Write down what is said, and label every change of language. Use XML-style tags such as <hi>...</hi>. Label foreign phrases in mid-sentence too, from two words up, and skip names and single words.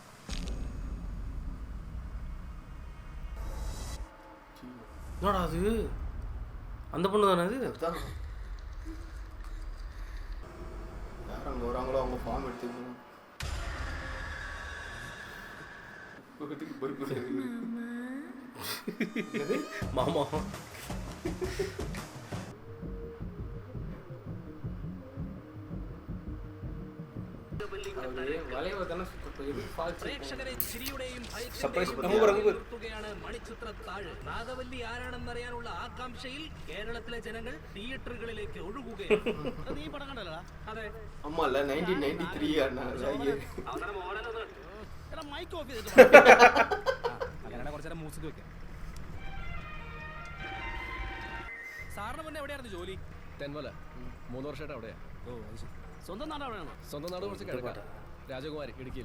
<ta>என்னடா அது? அந்த பொண்ணு தானே அது? அதுதான் யார் அங்கே வராங்களோ அவங்க ஃபார்ம் எடுத்துக்கணும். வீட்டுக்கு போய் மாமா</ta> <ml>പ്രേക്ഷകരെ ചിരിയുടെയും സർപ്രൈസ് ഭയത്തിന്റെയും മണിച്ചിത്രത്താഴ്. നാഗവല്ലി ആരാണെന്നറിയാനുള്ള ആകാംക്ഷയിൽ കേരളത്തിലെ ജനങ്ങൾ തിയേറ്ററുകളിലേക്ക് ഒഴുകുകയാണ്. നീ പടം കണ്ടല്ലോ? അതെ.</ml> <ta>ஆமா இல்ல 1993</ta> <en>mic off</en> <ml>ചെയ്തിട്ട് അങ്ങനെ കുറച്ചു നേരം മ്യൂസിക് വെക്കാം. സാറിന് മുന്നേ എവിടെയായിരുന്നു ജോലി? തെന്മല 3 വർഷമായിട്ട് അവിടെയാ. ഓ അത് ശരി. സ്വന്തം നാട് അവിടെയാണോ? സ്വന്തം നാട് കുറച്ച് കിഴക്കാ, രാജകുമാരി, ഇടുക്കിയിൽ.</ml>